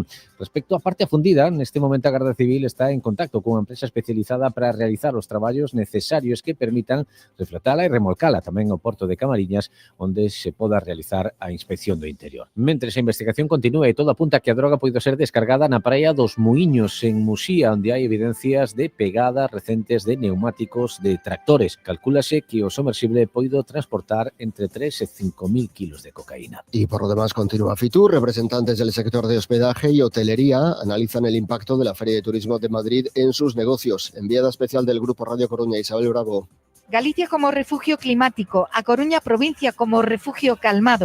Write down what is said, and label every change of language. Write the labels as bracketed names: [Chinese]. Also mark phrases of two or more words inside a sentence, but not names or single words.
[Galician] Respecto á parte afundida, neste momento a Garda Civil está en contacto cunha empresa especializada para realizar os traballos necesarios que permitan reflotala e remolcala tamén ao porto de Camariñas, onde se poda realizar a inspección do interior. Mentres a investigación continúa e todo apunta que a droga poido ser descargada na praia dos Muiños, en Muxía, onde hai evidencias de pegadas recentes de neumáticos de tractores. Calcúlase que o somersible poido transportar entre 3 e 5.000 kilos de cocaína. [Spanish] Y por lo demás continúa Fitur. Representantes del sector de hospedaje y hotelería analizan el impacto de la Feria de Turismo de Madrid en sus negocios. Enviada especial del Grupo Radio Coruña, Isabel Bravo. [Galician] Galicia como refugio climático, a Coruña provincia como refugio calmado.